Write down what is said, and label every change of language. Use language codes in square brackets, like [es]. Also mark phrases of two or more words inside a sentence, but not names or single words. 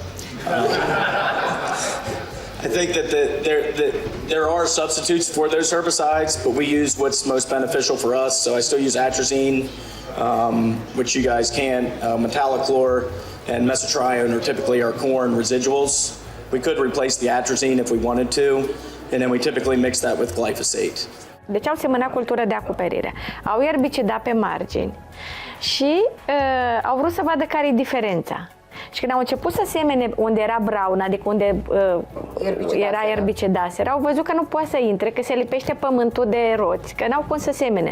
[en] I think that there are substitutes for those herbicides, but we use what's most beneficial for us. So I still use atrazine, which you guys can, metallochlor, and mesotrione are typically our corn residuals. We could replace the atrazine if we wanted to, and then we typically mix that with glyphosate. [ro] Deci au semănat cultură de acoperire, au erbicidat pe margini și au vrut să vadă care e diferența. Și când au început să semene unde era brown, adică unde era erbicidaseră, au văzut că nu poate să intre, că se lipește pământul de roți, că n-au cum să semene.